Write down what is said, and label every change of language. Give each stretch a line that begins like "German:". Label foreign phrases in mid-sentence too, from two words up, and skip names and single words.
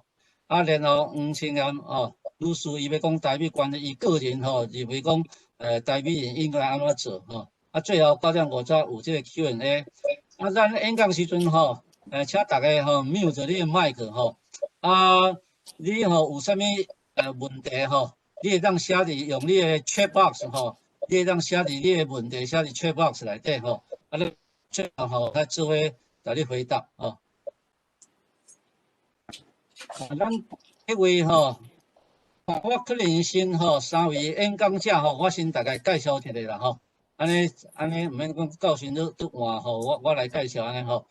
Min Nan Chinese: 然后黄青炎律师伊要讲台美关系，伊个人吼认为讲台美应该安怎做吼。最后9点50有这个 Q&A。咱演讲时阵吼，请大家吼 mute 你的麦克吼。你吼有啥物问题吼，你会当写伫用你的
English: chat box
Min Nan Chinese: 吼，你会当写伫你的问题写伫
English: chat box
Min Nan Chinese: 内底吼。你最后吼他只会甲你回答吼。咱迄位吼，我可能先吼3位演讲者吼，我先大概介绍一下啦吼。安尼毋免讲教训都换吼，我来介绍安尼吼。